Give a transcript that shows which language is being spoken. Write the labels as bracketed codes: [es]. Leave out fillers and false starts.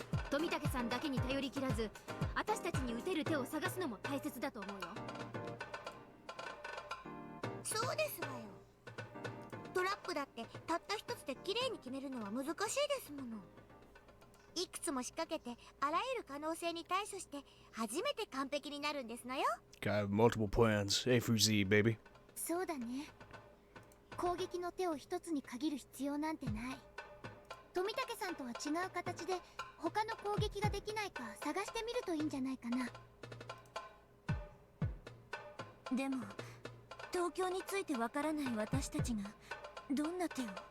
[ja] 富武さんだけに頼りきらず私たちに打てる手を探すのも大切だと思うよ。そうですわよ。トラップだってたった一つで綺麗に決めるのは難しいですもの。いくつも仕掛けてあらゆる可能性に対処して初めて完璧になるんですのよ。 [en] Got multiple plans, A through Z, baby. [ja] そうだね。攻撃の手を一つに限る必要なんてない。富武さんとは違う形で他の攻撃ができないか探してみるといいんじゃないかな。でも東京についてわからない私たちがどんな手を？